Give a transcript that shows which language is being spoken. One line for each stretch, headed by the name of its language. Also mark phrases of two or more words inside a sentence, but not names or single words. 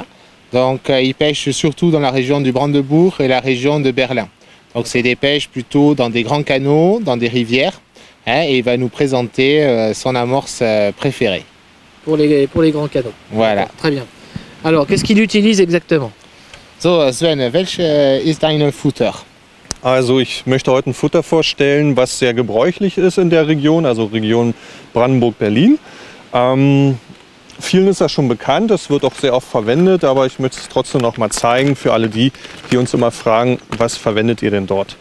French: Donc il pêche surtout dans la région du Brandebourg et la région de Berlin. Donc c'est des pêches plutôt dans des grands canaux, dans des rivières, hein, et il va nous présenter son amorce préférée. Pour les grands canaux. Voilà. Très bien. Alors, qu'est-ce qu'il utilise exactement?
German: So Sven, welche ist dein Futter? Also ich möchte heute ein Futter vorstellen, was sehr gebräuchlich ist in der Region, also Region Brandenburg-Berlin. Vielen ist das schon bekannt, es wird auch sehr oft verwendet, aber ich möchte es trotzdem noch mal zeigen für alle die, die uns immer fragen, was verwendet ihr denn dort?